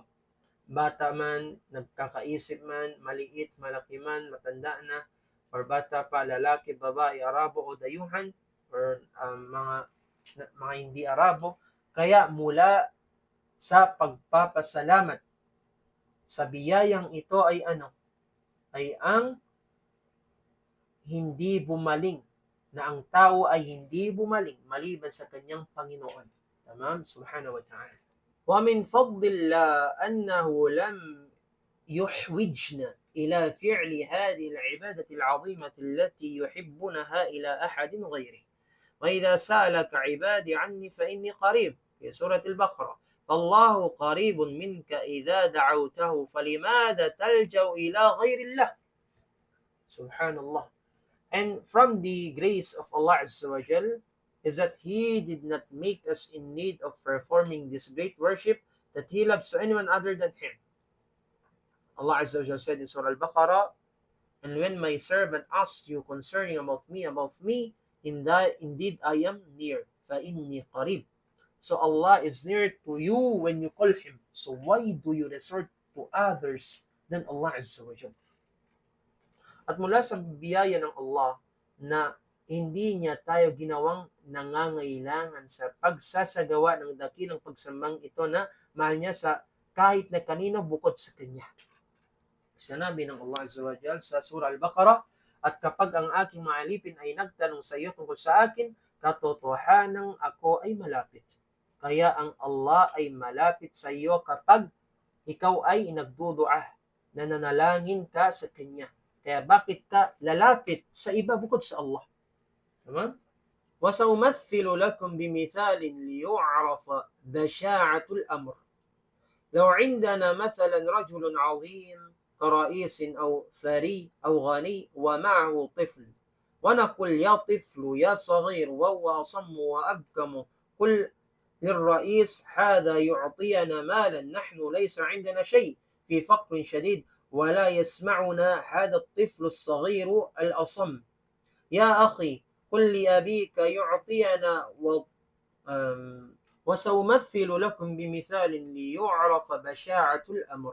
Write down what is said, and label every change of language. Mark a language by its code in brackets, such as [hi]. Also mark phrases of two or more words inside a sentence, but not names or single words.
[tl] Bata man, nagkakaisip man, maliit, malaki man, matanda na, or bata pa, lalaki, babae, Arabo o dayuhan, or mga hindi Arabo, Kaya mula sa pagpapasalamat sa biyayang ito ay ay ang hindi bumaling, na ang tao ay hindi bumaling maliban sa kanyang Panginoon. [ar] تمام؟ سبحانه وتعالى. ومن فضل الله أنه لم يحوجنا إلى فعل هذه العبادة العظيمة التي يحبونها إلى أحد غيره. وإذا سألك عبادي عني فإني قريب في سورة البقرة فالله قريب منك إذا دعوته فلماذا تلجأ إلى غير الله. سبحان الله. [en] And from the grace of Allah [ar] عز وجل [en] is that He did not make us in need of performing this great worship that He loves to anyone other than Him. Allah [ar] عز وجل [en] said in Surah Al-Baqarah, and when my servant asks you concerning about me, indeed I am near. [ar] فَإِنِّي قَرِيب. [en] So Allah is near to you when you call Him. So why do you resort to others than Allah [ar] عز وجل? [tl] At mula sa biyaya ng Allah na hindi niya tayo ginawang nangangailangan sa pagsasagawa ng dakilang pagsambang ito na mahal niya sa kahit na kanino bukod sa Kanya. Sinabi ng Allah [ar] عز وجل [tl] sa Surah Al-Baqarah, at kapag ang aking mga alipin ay nagtanong sa iyo tungkol sa akin, katotohanang ako ay malapit. Kaya ang Allah ay malapit sa iyo kapag ikaw ay nagdudua, nananalangin ka sa Kanya. Kaya bakit ka lalapit sa iba bukod sa Allah? Tama? [ar] وَسَأُمَثِّلُ لَكُمْ بِمِثَالٍ لِيُعْرَفَ بَشَاعَةُ الْأَمْرِ. لو عندنا مثلا رجل عظيم كرئيس أو ثري أو غني ومعه طفل ونقول يا طفل يا صغير وهو أصم وأبكم قل للرئيس هذا يعطينا مالا نحن ليس عندنا شيء في فقر شديد ولا يسمعنا هذا الطفل الصغير الأصم يا أخي قل لأبيك يعطينا وسأمثل لكم بمثال ليعرف بشاعة الأمر.